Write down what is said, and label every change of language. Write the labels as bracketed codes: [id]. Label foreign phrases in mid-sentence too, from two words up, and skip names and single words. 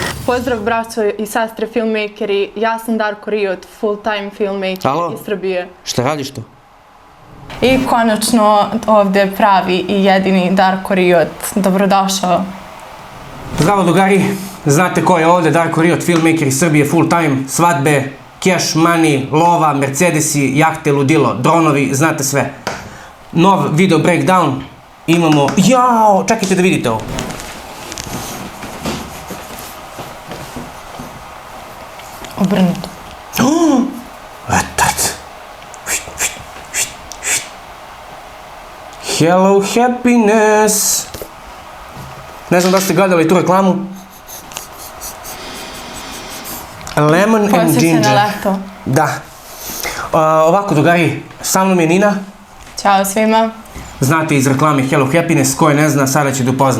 [sr] Pozdrav braćo i sestre filmmakeri, ja sam Darko Riot, [en] full time filmmaker [sr] iz Srbije. Šta radiš to? I konačno ovdje pravi i jedini Darko Riot, dobrodošao. Zdravo drugari, znate ko je ovdje Darko Riot, filmmaker iz Srbije, [en] full time, [sr] svadbe, [en] cash, money, [sr] lova, mercedesi, jahte, ludilo, dronovi, znate sve. Nov [en] video breakdown, [sr] imamo, jao, čekajte da vidite ovo. Obrnuto. Etat. Hello happiness. Ne znam da ste gledali tu reklamu. [en] Lemon and [sr] Posjeća [en] ginger. [sr] na leto. Da. Ovako, drugari, sa mnom je Nina. Ćao svima. Znate iz reklame Hello Happiness, ko je ne zna, sada će da upozna.